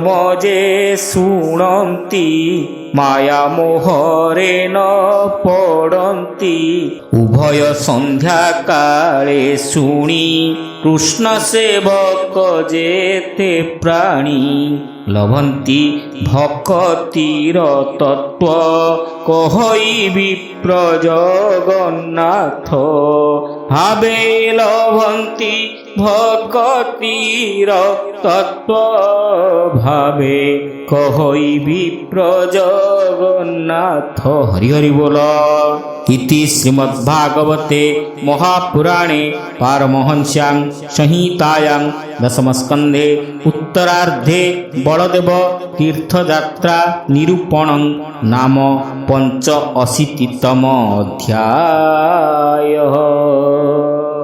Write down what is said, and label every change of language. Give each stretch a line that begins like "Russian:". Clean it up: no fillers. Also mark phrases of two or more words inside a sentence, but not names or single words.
Odia: ଯେ ଶୁଣନ୍ତି ମାୟା ମୋହରେ ନ ପଡ଼ନ୍ତି ଉଭୟ ସନ୍ଧ୍ୟା କାଳେ ଶୁଣି କୃଷ୍ଣ ସେବକ ଯେତେ ପ୍ରାଣୀ ଲଭନ୍ତି ଭକତିର ତତ୍ତ୍ୱ କହଇବି ପ୍ରଜଗନ୍ନାଥ ଭାବେ ଲଭନ୍ତି ଭକତିର ତତ୍ତ୍ୱ ଭାବେ କହଇବି ପ୍ରଜଗନ୍ନାଥ ହରି ହରି ବୋଲ
Sanskrit: इति श्रीमद्भागवते महापुराणे पारमहंस्यां संहितायां दशमस्कन्धे उत्तरार्धे बलदेव तीर्थयात्रा निरूपणं नाम 85तम अध्यायः।